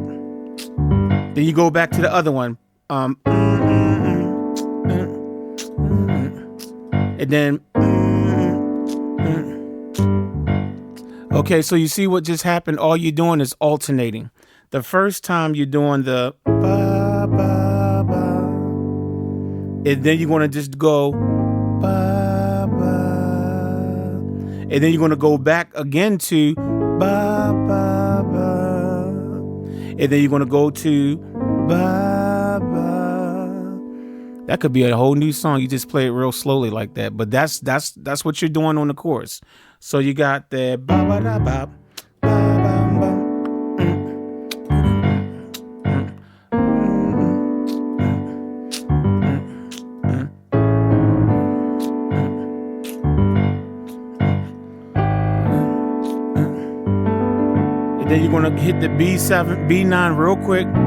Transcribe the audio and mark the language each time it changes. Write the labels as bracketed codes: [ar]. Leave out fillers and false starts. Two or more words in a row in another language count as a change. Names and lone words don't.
[en] Then you go back to the other one. And then okay, so you see what just happened? All you're doing is alternating. The first time you're doing the ba ba ba, and then you're gonna just go ba ba, and then you're gonna go back again to ba ba ba, and then you're gonna go to ba ba. That could be a whole new song. You just play it real slowly like that. But that's what you're doing on the chorus. So you got the ba ba da ba ba ba ba. And then you're gonna hit the B7, B9 real quick.